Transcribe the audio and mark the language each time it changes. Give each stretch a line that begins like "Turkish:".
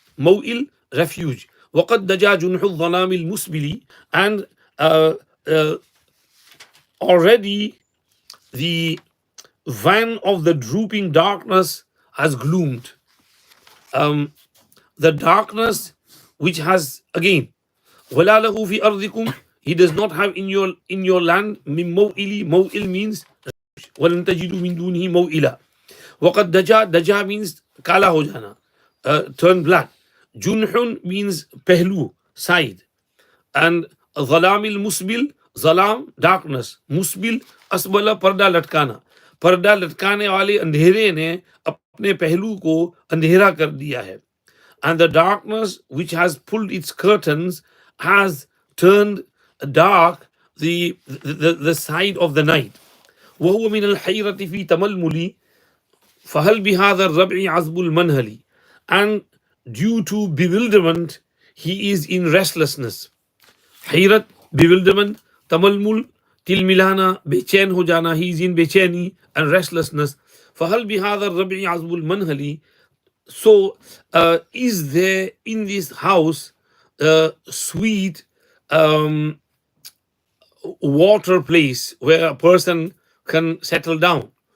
English: Maw'il, refuge.
Arabic: وقد دجا جنح الظلام المسبل,
English: and already the van of the drooping darkness has gloomed. The darkness which has, again,
Arabic: ولا له في أرضكم,
English: he does not have in your land
Arabic: من موئل. موئل means ولن تجدوا من دونه موئلا.
English: وقد دجا, daja means
Hindi: kala ho jana,
English: turn black. Junhun means pehlu, side. And zalamil musbil, zalam, darkness.
Hindi: Musbil, asbala, parda latkana. पर्दा लटकाने वाले अंधेरे ने अपने पहलू को अंधेरा कर दिया है.
English: And the darkness which has pulled its curtains has turned dark the side of the night.
Arabic: وهو من الحيرة في تململي فهل بهذا الربع عزب المنهل,
English: and due to bewilderment he is in restlessness. Hayrat, bewilderment. Tamalmul, tilmilana,
Hindi: bechain ho jana,
English: he is in bechani and restlessness.
Arabic: فهل بهذا الربع عزب المنهل,
English: so is there in this house sweet water place where a person can settle down.